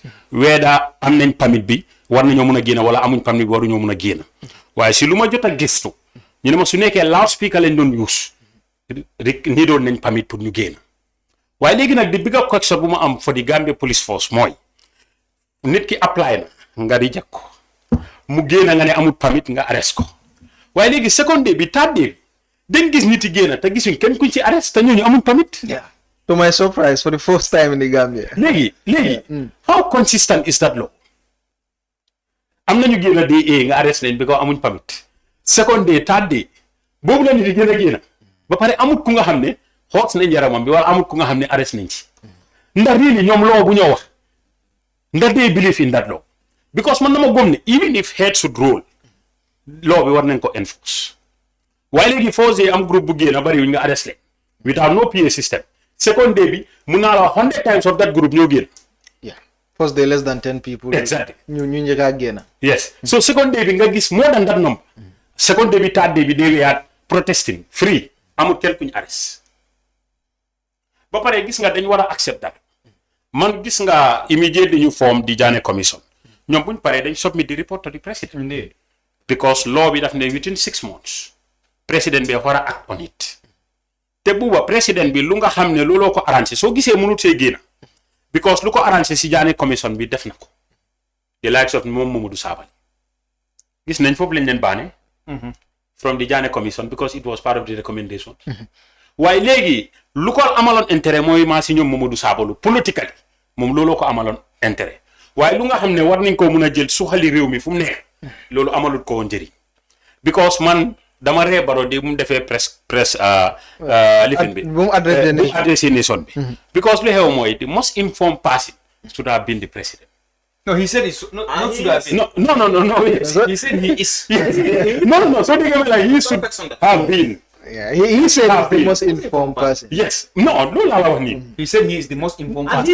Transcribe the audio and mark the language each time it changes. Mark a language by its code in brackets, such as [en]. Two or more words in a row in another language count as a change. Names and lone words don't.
[wo] weeda am nañ permit bi war nañoo mun a génn wala amuñ permit bi waruñoo mun a génn waaye si lu ma jot a gëstu ñu ne ma su nekkee loudspeaker lañ doon use rek nii doon nañ permit pour ñu génn waaye léegi nag di [en] bigger question [wo] bu ma am [en] for the Gambia Police Force [wo] mooy nit ki apply na nga di jekk ko mu génn nga ne amul permit nga arrest ko waaye léegi [en] second day [wo] bi [en] third day [wo] dañ gis nit yi génn te gisuñ kenn kuñ ci arrest te ñooñu amul permit. [en] To my surprise, for the first time in the Gambia. léegi how consistent is that law? [wo] am nañu génn day nga arrest leen because amuñ permit [en] second day third day [wo] boobu la nit yi génn ba pare amut ku nga xam ne xoot nañ yaramam bi wala amut ku nga xam ne arrest nañ ci ndax really ñoom law bu ñoo wax ndax [en] they believe in that law [wo] because man na ma gëm ne [en] even if head should roll [wo] law bi war nañ ko enforce waaye léegi force am groupe bu génn bari wuñ nga arrest leen [en] without no PA system second day [wo] bi mun naa la [en] 100 times of that group [wo] ñoo génn. [en] First day less than 10 people. Exactly. [wo] ñu njëkk a génn. [en] Yes. So second day [wo] bi nga gis [en] more than that number. Second day [wo] bi [en] third day [wo] bi [en] they were protesting free [wo] amul kenn kuñ arrest ba pare gis nga dañ war a [en] accept that [wo] man gis nga immediately ñu form di Jammeh commission ñoom buñ paree dañ [en] submit the report to the president because law [wo] bi daf ne [en] within 6 months [wo] président bi war a [en] act on it [wo] te buuba président bi lu nga xam ne looloo ko arrangé soo gisee mënut see génn because lu ko arrangé si Jammeh commission bi def na ko [en] the likes of [wo] moom Mamadou Sabally gis nañ foofu lañ leen baane [en] from the Jammeh commission because it was part of the recommendation [wo] waaye léegi lu ko amaloon intérêt mooy maa si ñoom Mamadou Sabally politically moom looloo ko amaloon intérêt waaye lu nga xam ne war nañ koo mun a jël suxali réew mi fu mu nekk loolu amalut ko woon njëriñ because man dama ree Barrow di mu defee press lifin bi bu mu adressé nation bi because lu xew mooy [en] the most informed person should have been the president. No, he said it's not should have been. No. He said he is. No. So they like he should have been. Yeah, he said he's the most informed person. Yes. No, don't allow him. He said he is the most informed person.